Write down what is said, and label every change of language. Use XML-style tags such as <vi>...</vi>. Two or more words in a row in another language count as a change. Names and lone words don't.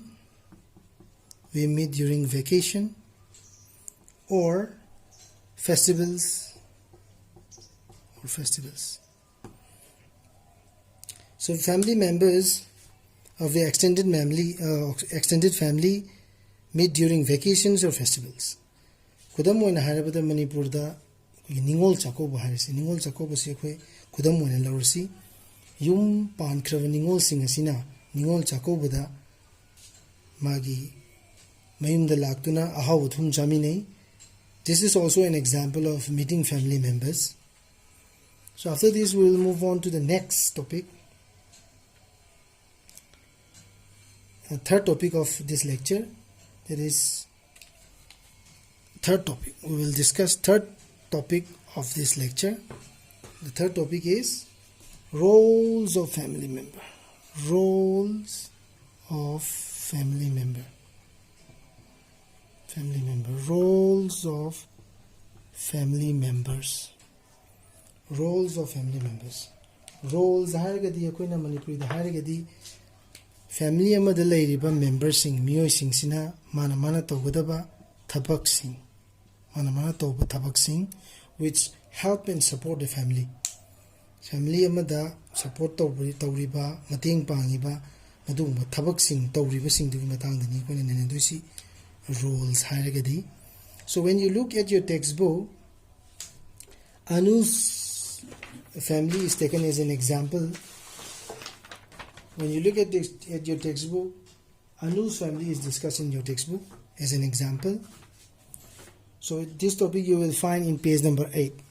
<en>We meet during vacation or festivals. So family members of the extended family meet during vacations or festivals.</en> <mni>Khudam oina harabada Manipurda ningol chakoba harisi. Ningol chakoba si khoi khudam oina laursi yum pankrava ningol sing asina ningol chakobada magi mayumda laktuna ahaw thum jaminei.</mni> <en>This is also an example of meeting family members. So after this we will move on to the next topic. The third topic of this lecture, that is third topic. We will discuss third topic of this lecture. The third topic is roles of family member. Roles of family member. Roles of family members. Roles of family members.</en> <mni>Roles haragadi akoina Manipuri da haragadi family amada lairiba members sing miyoi sing sina mana tawgadaba thabak sing. Mana tawba thabak sing</mni> <en>which help and support the family.</en> <mni>Family amada support tawriba mateng pangiba madungba thabak sing tawriba sing dugi matangdani koina nenedusi roles haragadi.</mni> <en>So when you look at your textbook, Anu's family is taken as an example. When you look at your textbook, Anu's family is discussed in your textbook as an example. So this topic you will find in page number 8.</en>